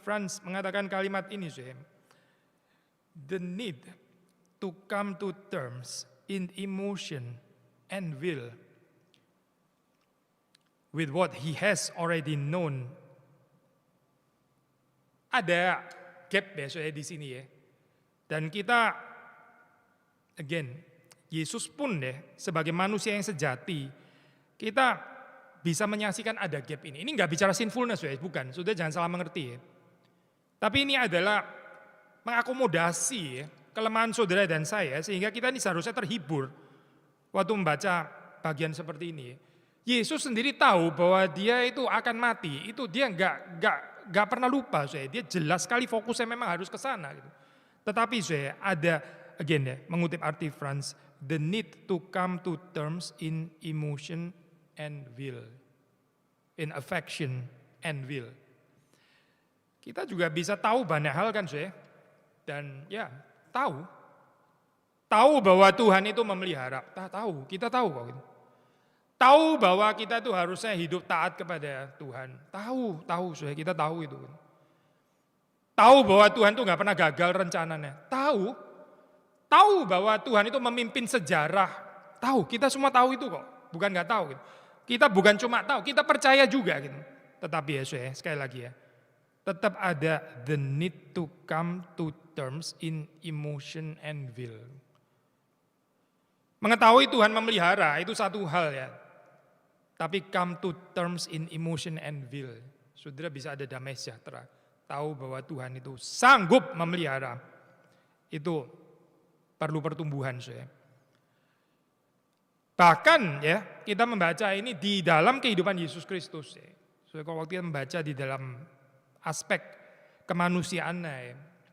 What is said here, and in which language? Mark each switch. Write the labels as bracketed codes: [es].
[en] France [id] mengatakan kalimat ini, [en] the need to come to terms in emotion and will with what he has already known. [id] Ada gap ya soalnya di sini ya. Dan kita, again, Yesus pun deh sebagai manusia yang sejati, kita bisa menyaksikan ada gap ini. Ini nggak bicara sinfulness ya, bukan. Sudah jangan salah mengerti ya. Tapi ini adalah mengakomodasi ya, kelemahan saudara dan saya sehingga kita ini seharusnya terhibur waktu membaca bagian seperti ini. Yesus sendiri tahu bahwa dia itu akan mati. Itu dia nggak pernah lupa, dia jelas sekali fokusnya memang harus ke sana. Gitu. Tetapi ada, again ya, mengutip R.T. France, [en] the need to come to terms in emotion and will, in affection and will. [id] Kita juga bisa tahu banyak hal kan, dan ya tahu bahwa Tuhan itu memelihara, kita tahu kok. Gitu. Tahu bahwa kita itu harusnya hidup taat kepada Tuhan. Tahu, kita tahu itu. Tahu bahwa Tuhan itu nggak pernah gagal rencananya. Tahu bahwa Tuhan itu memimpin sejarah. Tahu, kita semua tahu itu kok. Bukan nggak tahu. Gitu. Kita bukan cuma tahu, kita percaya juga. Gitu. Tetapi ya, sekali lagi ya, tetap ada [en] the need to come to terms in emotion and will. [id] Mengetahui Tuhan memelihara itu satu hal ya. Tapi [en] come to terms in emotion and will. [id] Saudara bisa ada damai sejahtera. Tahu bahwa Tuhan itu sanggup memelihara. Itu perlu pertumbuhan. Bahkan ya kita membaca ini di dalam kehidupan Yesus Kristus. Kalau waktu kita membaca di dalam aspek kemanusiaannya.